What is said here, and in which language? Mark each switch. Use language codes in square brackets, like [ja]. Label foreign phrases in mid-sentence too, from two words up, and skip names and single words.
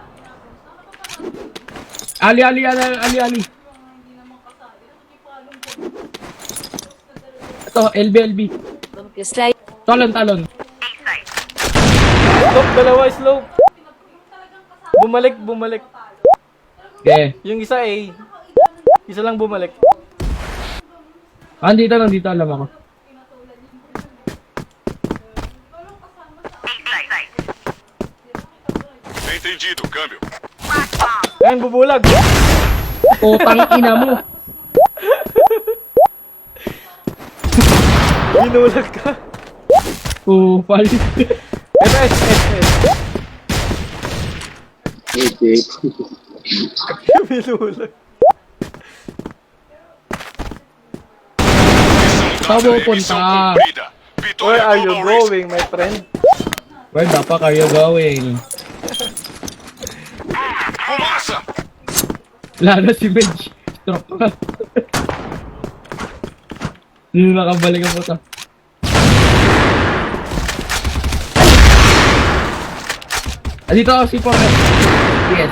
[tl] Ali. Ito, LB. slide. Talon. Slope, dalawa slope. Bumalik. Okay. Yung isa A. Isa lang bumalik. Nandito, alam ako. [pt] Entendido, câmbio. [tl] Ayun, bubulag. Putang ina mo. Binulag ka. Pal. S. Binulag. [pt] Missão Tamo dada, missão [tl] punta. [pt] cumprida. [en] Where [pt] Vitória [en] are you Global Risk. going, my friend? Where the fuck are you going? [pt] Fumaça! [tl] Lalo si Benj. Stroke ka. Hindi na nakabalik ang puta. Dito ako si Forrest. Yes.